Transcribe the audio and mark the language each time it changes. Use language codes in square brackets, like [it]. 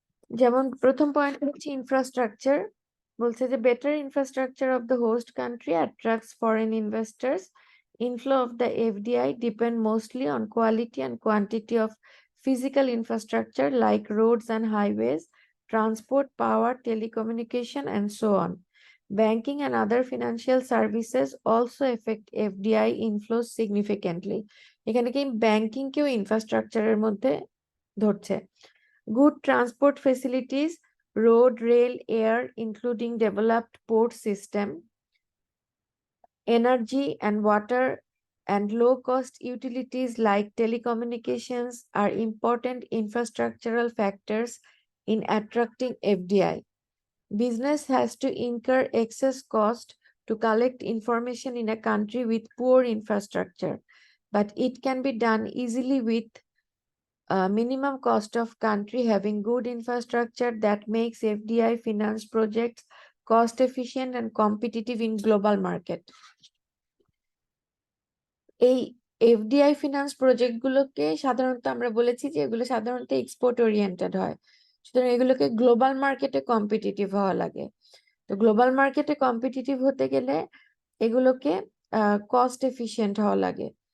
[bn] যেমন প্রথম পয়েন্ট হচ্ছে ইনফ্রাস্ট্রাকচার, বলছে যে [en] Better infrastructure of the host country attracts foreign investors, inflow of the FDI depend mostly on quality and quantity of physical infrastructure like roads and highways, transport, power, telecommunication, and so on. Banking and other financial services also affect FDI inflows significantly. [bn] এখানে কি banking কেও ইনফ্রাস্ট্রাকচারের মধ্যে ধরছে। [en] Good transport facilities, road, rail, air, including developed port system, energy and water, and low-cost utilities like telecommunications are important infrastructural factors in attracting FDI. Business has to incur excess cost to collect information in a country with poor infrastructure, but it can be done easily with minimum cost of country having good infrastructure that makes FDI finance projects cost efficient and competitive in global market. [bn] এই FDI finance project গুলোকে সাধারণত আমরা বলেছি যে এগুলো সাধারণত export oriented হয়, সুতরাং এগুলোকে গ্লোবাল মার্কেটে কম্পিটিটিভ হওয়া লাগে। তো গ্লোবাল মার্কেটে কম্পিটিটিভ হতে গেলে এগুলোকে কস্ট এফিশিয়েন্ট হওয়া লাগে।